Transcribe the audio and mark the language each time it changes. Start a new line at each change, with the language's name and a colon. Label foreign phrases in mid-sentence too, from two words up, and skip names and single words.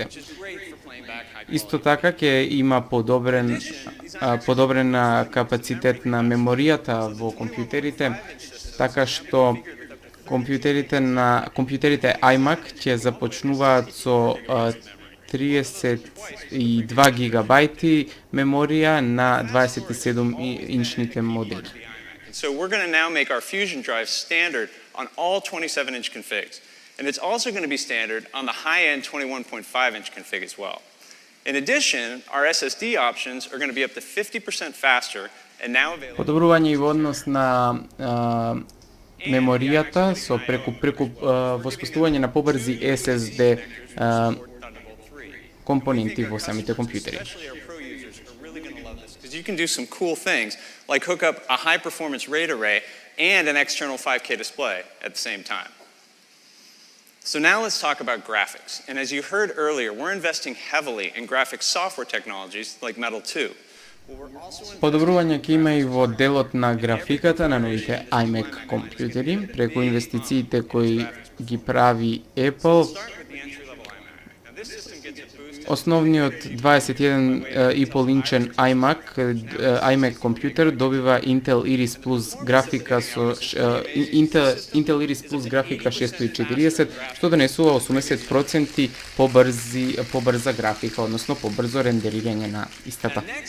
Macedonian: Исто така ќе има подобрен капацитет на меморијата во компјутерите, така што компјутерите iMac ќе започнуваат со 32 гигабајти меморија на 27-инчните модели.
English: So we're going to now make our Fusion drive standard on all 27-inch configs. And it's also going to be standard on the high-end 21.5-inch config as well. In addition, our SSD options are going to be up to 50% faster and now available.
Macedonian: Подобрување и во однос на меморијата со преку воспоставување на побрзи SSD компоненти во самите компјутери.
English: Because you can do some cool things like hook up a high-performance RAID array and an external 5K display at the same time. So now let's talk about graphics. And as you heard earlier, we're investing heavily in graphics software technologies like Metal 2.
Macedonian: Подобрување ќе има и во делот на графиката на новите iMac компјутери преку инвестициите кои ги прави Apple. Основниот 21,5-инчен iMac компјутер добива Intel Iris Plus графика со Intel Iris Plus графика 640, што донесува 80% побрза графика, односно побрзо рендерирање на истата.